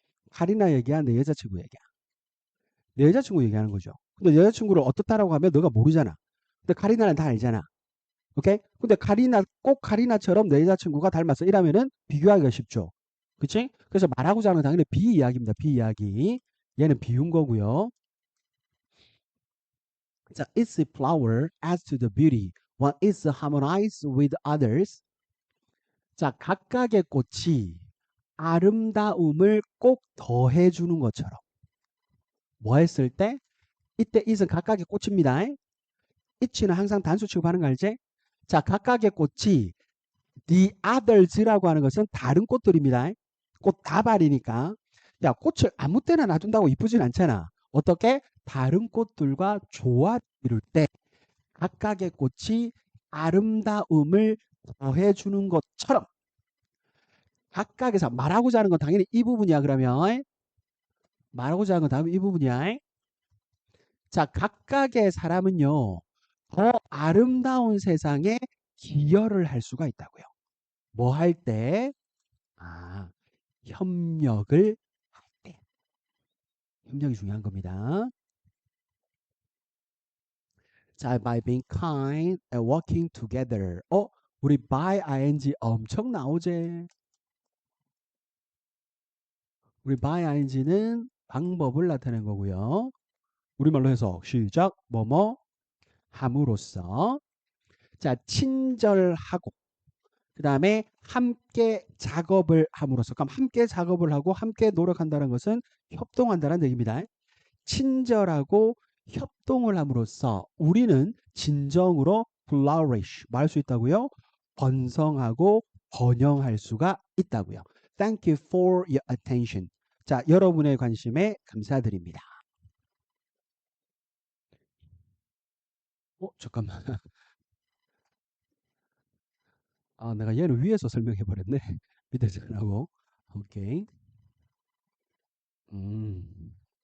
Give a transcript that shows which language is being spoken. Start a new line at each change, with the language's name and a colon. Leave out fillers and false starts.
Korean: 카리나 얘기야, 내 여자친구 얘기야. 내 여자친구 얘기하는 거죠. 근데 여자친구를 어떻다라고 하면 너가 모르잖아. 근데 카리나는 다 알잖아. 오케이? 근데 카리나, 꼭 카리나처럼 내 여자친구가 닮았어. 이러면은 비교하기가 쉽죠. 그치? 그래서 말하고자 하는 건 당연히 비이야기입니다. 비이야기. 얘는 비운 거고요.
English: 자, its flower adds to the beauty when it's harmonized with others.
Korean: 자, 각각의 꽃이 아름다움을 꼭 더해주는 것처럼. 뭐 했을 때? 이때 it은 각각의 꽃입니다. it는 항상 단수 취급하는 거 알지? 자, 각각의 꽃이 the others라고 하는 것은 다른 꽃들입니다. 꽃 다발이니까. 야, 꽃을 아무 때나 놔둔다고 이쁘진 않잖아. 어떻게? 다른 꽃들과 조화 이룰 때 각각의 꽃이 아름다움을 더해주는 것처럼 각각에서 말하고자 하는 건 당연히 이 부분이야. 그러면 말하고자 하는 건 다음 이 부분이야. 자, 각각의 사람은요 더 아름다운 세상에 기여를 할 수가 있다고요. 뭐 할 때? 아, 협력을 할 때. 협력이 중요한 겁니다.
English: 자, by being kind and working together.
Korean: 우리 by ing 엄청 나오지. 우리 by ing는 방법을 나타낸 거고요. 우리말로 해서 시작. 뭐뭐 함으로써. 자, 친절하고 그 다음에 함께 작업을 함으로써. 그럼 함께 작업을 하고 함께 노력한다는 것은 협동한다는 얘기입니다. 친절하고 협동을 함으로써 우리는 진정으로 flourish 말할 수 있다고요. 번성하고 번영할 수가 있다고요.
English: Thank you for your attention.
Korean: 자, 여러분의 관심에 감사드립니다. 잠깐만. 아, 내가 얘를 위에서 설명해 버렸네. 밑에서 안 하고. 오케이. 음.